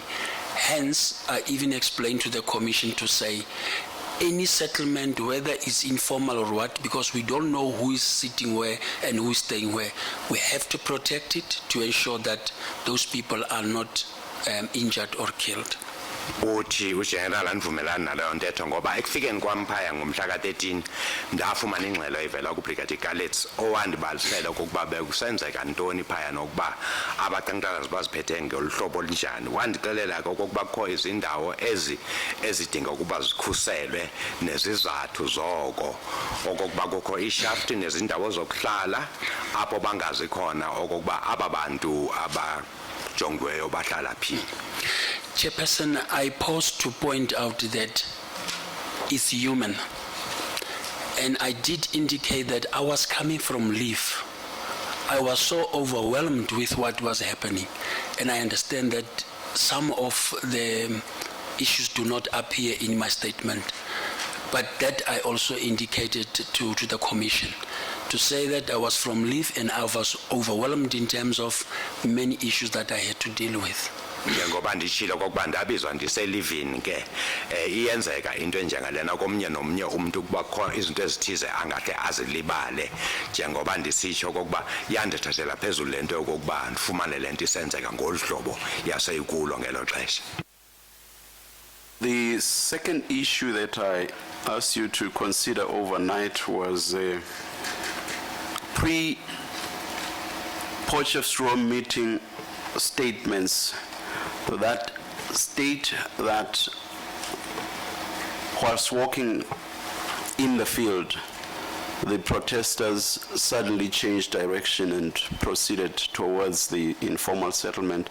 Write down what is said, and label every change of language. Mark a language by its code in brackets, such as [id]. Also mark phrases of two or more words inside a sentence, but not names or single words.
[en] Hence, I even explained to the commission to say, any settlement, whether it's informal or what, because we don't know who is sitting where and who is staying where, we have to protect it to ensure that those people are not injured or killed. [xh] Uthi uGeneral andivumelana naleyo ntetho ngoba ekufikeni kwamphaya ngomhla ka13 ndafumana ingxelo ivela kuBrigadier Kalitz owandibalisela ukuba bekusenzeka ntoni phaya nokuba abaqhankqalazi baziphethe ngoluhlobo olinjani. Wandixelela ke okokuba kukho izindawo ezidinga ukuba zikhuselwe nezizathu zoko okokuba kukho ishaft nezindawo zokuhlala apho bangazi khona okokuba aba bantu abajongweyo bahlala phi. [en] Chairperson, I pause to point out that it's human. And I did indicate that I was coming from leave. I was so overwhelmed with what was happening. And I understand that some of the issues do not appear in my statement. But that I also indicated to the commission, to say that I was from leave and I was overwhelmed in terms of many issues that I had to deal with. [xh] Njengoba ndishilo kokuba ndabizwa ndiselivini ke iyenzeka into enjengalena komnye nomnye umuntu kuba khona izinto ezithize angahle azilibale njengoba ndisitsho kokuba yandithathela phezulu lento yokuba ndifumane lento isenzeka ngolhlobo yaseyikulo ngelo xesha. [en] The second issue that I asked you to consider overnight was pre-Potchefstroom meeting statements that state that whilst walking in the field, the protesters suddenly changed direction and proceeded towards the informal settlement.